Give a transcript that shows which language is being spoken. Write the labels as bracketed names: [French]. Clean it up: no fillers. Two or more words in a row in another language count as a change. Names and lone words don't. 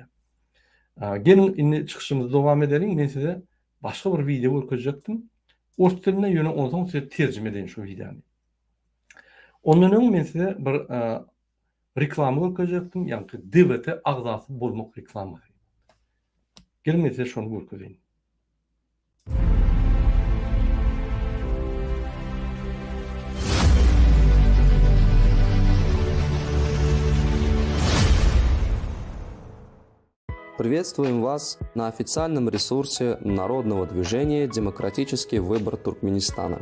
[Turkmen] Gelin indi çykyşymyzy dowam edelim. Men size başga bir video görkezjekdim. Ors tiline ýöne onsoň size terjime edin şu videony. Ondan öň men size bir reklama görkezjekdim. Ýanky DVT agzasy bolmak reklamasy. Gelin men size şonu görkezeyim. [Russian] Приветствуем вас на официальном ресурсе Народного движения «Демократический выбор Туркменистана».